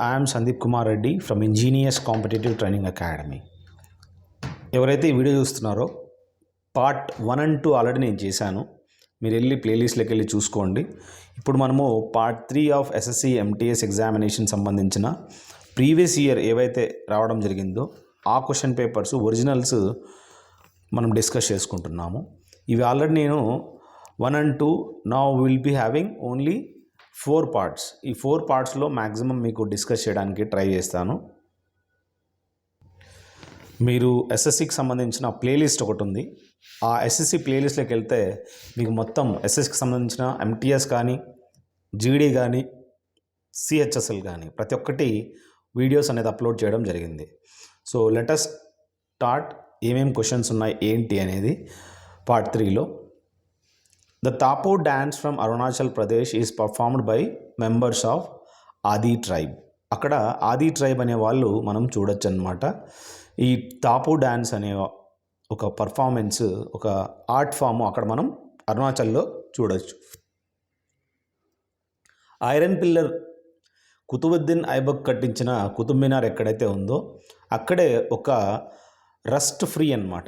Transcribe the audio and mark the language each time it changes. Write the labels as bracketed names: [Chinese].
[English] I am Sandeep Kumar Reddy from Ingenious Competitive Training Academy. [Telugu] ఎవరైతే ఈ video చూస్తున్నారో part 1 and 2 already నేను చేశాను. మీరు వెళ్ళి ప్లేలిస్ట్లోకి వెళ్ళి చూసుకోండి. ఇప్పుడు మనము part 3 of SSC MTS examination సంబంధించిన ప్రీవియస్ ఇయర్ ఏవైతే రావడం జరిగిందో ఆ క్వశ్చన్ పేపర్స్ ఒరిజినల్స్ మనం డిస్కస్ చేసుకుంటున్నాము. ఇవి ఆల్రెడీ నేను 1 and 2 [English] Now will be having only 4 parts. [Telugu] ఈ 4 పార్ట్స్లో మ్యాక్సిమం మీకు డిస్కస్ చేయడానికి ట్రై చేస్తాను. మీరు ఎస్ఎస్సికి సంబంధించిన ప్లేలిస్ట్ ఒకటి ఉంది. ఆ ఎస్ఎస్సి ప్లేలిస్ట్లోకి వెళ్తే మీకు మొత్తం ఎస్ఎస్సికి సంబంధించిన ఎంటీఎస్ కానీ, జీడీ కానీ, సిహెచ్ఎస్ఎల్ కానీ ప్రతి ఒక్కటి వీడియోస్ అనేది అప్లోడ్ చేయడం జరిగింది. [English] So let us start. [Telugu] ఏమేమి క్వశ్చన్స్ ఉన్నాయి ఏంటి అనేది part 3లో. [English] The Tapo dance from Arunachal Pradesh is performed by members of Adi tribe. [Telugu] అక్కడ ఆది ట్రైబ్ అనే వాళ్ళు మనం చూడొచ్చు అనమాట. ఈ తాపు డ్యాన్స్ అనే ఒక పర్ఫార్మెన్స్, ఒక ఆర్ట్ ఫామ్ అక్కడ మనం అరుణాచల్లో చూడొచ్చు. ఐరన్ పిల్లర్ కుతుబుద్దీన్ ఐబక్ కట్టించిన కుతుబ్ మినార్ ఎక్కడైతే ఉందో అక్కడే ఒక రస్ట్ ఫ్రీ అనమాట.